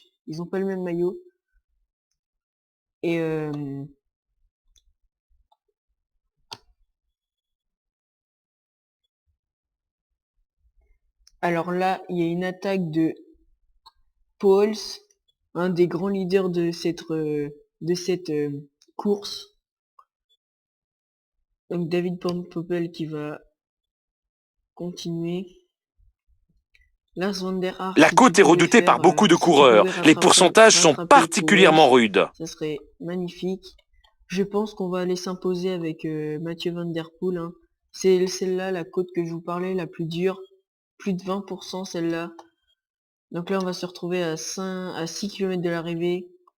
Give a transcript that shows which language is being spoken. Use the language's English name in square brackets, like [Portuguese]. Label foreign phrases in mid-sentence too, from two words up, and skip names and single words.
[French] Ils ont pas le même maillot. Et alors là, il y a une attaque de Pauls, un des grands leaders de cette course. Donc David Van Poppel qui va continuer. Lars van der Haar, La côte est redoutée par beaucoup de coureurs. Les pourcentages sont particulièrement rudes. Ça serait magnifique. Je pense qu'on va aller s'imposer avec Mathieu Van Der Poel. Hein. C'est celle-là, la côte que je vous parlais, la plus dure. Plus de 20% celle-là. Donc là, on va se retrouver à 6 km de l'arrivée.